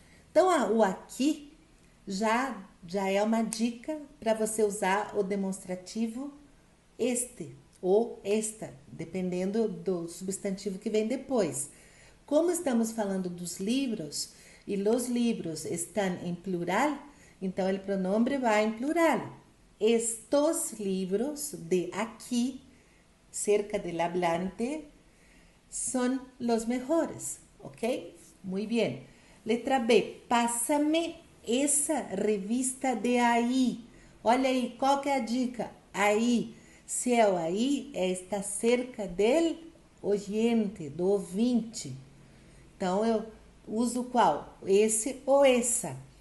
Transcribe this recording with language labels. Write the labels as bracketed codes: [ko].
[pt] Então, o aqui já é uma dica para você usar o demonstrativo este ou esta, dependendo do substantivo que vem depois. Como estamos falando dos livros e os livros estão em plural, então o pronome vai em plural. [es] Estos libros de aqui, cerca del hablante, son los mejores, ¿ok? Muy bien. Letra B, pásame essa revista de aí. [pt] Olha aí, qual que é a dica? Aí, se é o aí, [es] está cerca del oyente, [pt] do ouvinte. Então, eu uso qual? Esse ou essa.